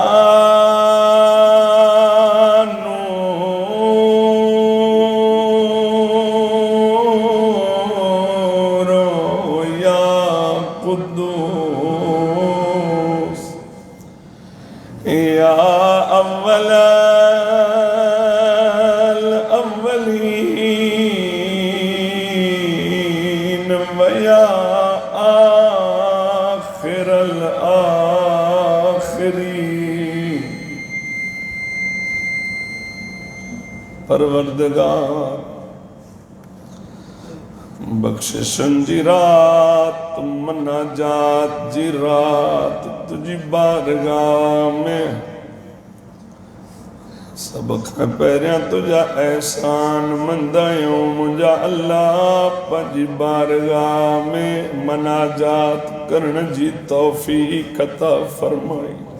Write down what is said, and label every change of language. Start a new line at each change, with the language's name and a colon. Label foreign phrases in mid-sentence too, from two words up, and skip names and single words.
Arabic: نور يا قدوس يا أول أولين و يا آخر
Sindhi: परवरदिगार बख्शिशन जी रात मनाजात जी रात तुझी बारगाह में सब खां पहिरियां तुझा एहसान मंदायूं मुंहिंजा अल्लाह पंहिंजी बारगाह में मनाजात करण जी तौफीक अता फरमाई।